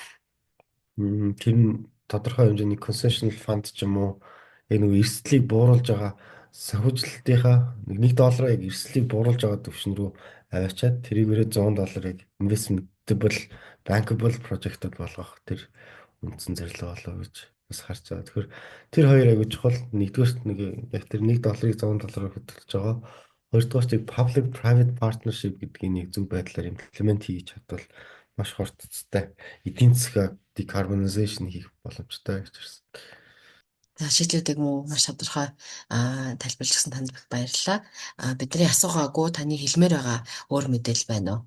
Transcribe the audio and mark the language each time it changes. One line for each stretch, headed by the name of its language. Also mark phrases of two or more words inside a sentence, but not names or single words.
Mongolian: Тэр нь тодорхой хэмжээний
English: concessional fund
Mongolian: ч юм уу яг нэг эрсдлийг бууруулж байгаа санхүүжилтийнхаа $1 яг эрсдлийг бууруулж байгаа төвшин рүү аваачаад тэрийгээрээ $100-ыг
English: investable bankable project-
Mongolian: д болгох тэр үндсэн зорилго болоо гэж бас харж байгаа. Тэгэхээр тэр хоёр айгуу чухал. Нэгдүгээрт нэг яг тэр $1-ыг $100-аар хөдөлж байгаа. Хоёрдугаарт
English: public private partnership
Mongolian: гэдгийг нэг зөв байдлаар implement хийж чадвал маш хурдцтай эдийн засаг decarbonization хийх боломжтой гэж харсан. За шийдлүүдийг маш тодорхой тайлбарлажсэн танд баярлалаа. Бидний асуугаагүй таны хэлмээр байгаа өөр мэдээлэл байна уу?